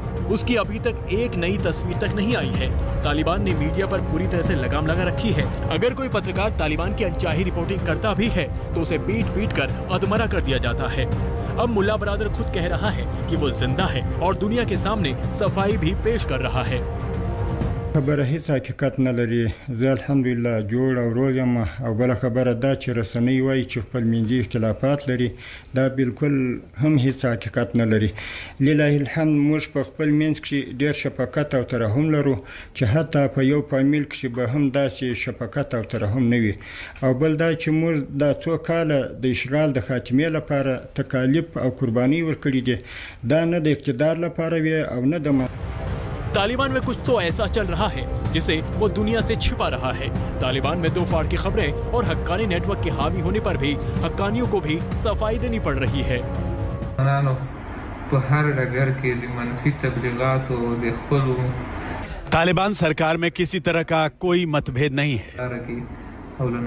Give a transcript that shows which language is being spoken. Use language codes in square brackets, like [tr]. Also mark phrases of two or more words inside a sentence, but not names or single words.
[hi] उसकी अभी तक एक नई तस्वीर तक नहीं आई है। तालिबान ने मीडिया पर पूरी तरह से लगाम लगा रखी है। अगर कोई पत्रकार तालिबान की अनचाही रिपोर्टिंग करता भी है तो उसे पीट कर अधमरा कर दिया जाता है। अब मुल्ला बरादर खुद कह रहा है कि वो जिंदा है और दुनिया के सामने सफाई भी पेश कर रहा है। [ps] خبره هیڅ حقیقت نه لري. زه الحمدلله جوړ او روغ یم. او بله خبره دا چې رسنۍ وایي چې خپل منځي اختلافات لري، دا بالکل هم هیڅ حقیقت نه لري. لله الحمد موږ په خپل منځ کې ډېر شفقت او ترحم لرو چې حتی په یو فامیل کې به هم داسې شفقت او ترحم نه وي. او بل دا چې موږ دا څو کاله د اشغال د خاتمې لپاره تکالیف او قرباني ورکړي دي، دا نه د اقتدار لپاره وي او نه د [hi] तालिबान में कुछ तो ऐसा चल रहा है जिसे वो दुनिया से छिपा रहा है। तालिबान में दो फाड़ की खबरें और हक्कानी नेटवर्क के हावी होने पर भी हक्कानियों को भी सफाई देनी पड़ रही है। तालिबान सरकार में किसी तरह का कोई मतभेद नहीं है।